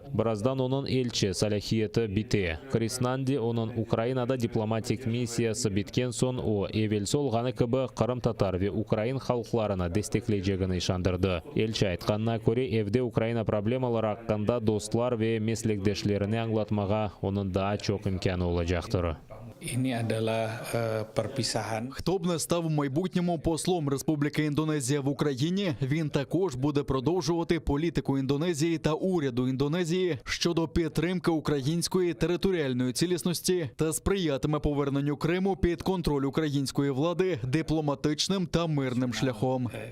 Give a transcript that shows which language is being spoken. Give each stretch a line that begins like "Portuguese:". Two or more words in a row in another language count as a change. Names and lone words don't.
Crimean Tatar: Бираздан онун элчи салахияты бите. Криснанди онун Украинада дипломатик миссиясы биткен сон о эвелсол ганы кыбы Кырым татар ве Украин халыкларына дестеклейжегин ишандырды. Элчи айтканына көрө эвде Украина проблемалары акканда достлар ве меслектешлерини аңлатмага онун да чок имканы болажактыр.
Ukrainian: Хто б не став у майбутньому послом Республіки Індонезія в Україні, він також буде продовжувати політику Індонезії та уряду Індонезії щодо підтримки української територіальної цілісності та сприятиме поверненню Криму під контроль української влади дипломатичним та мирним шляхом.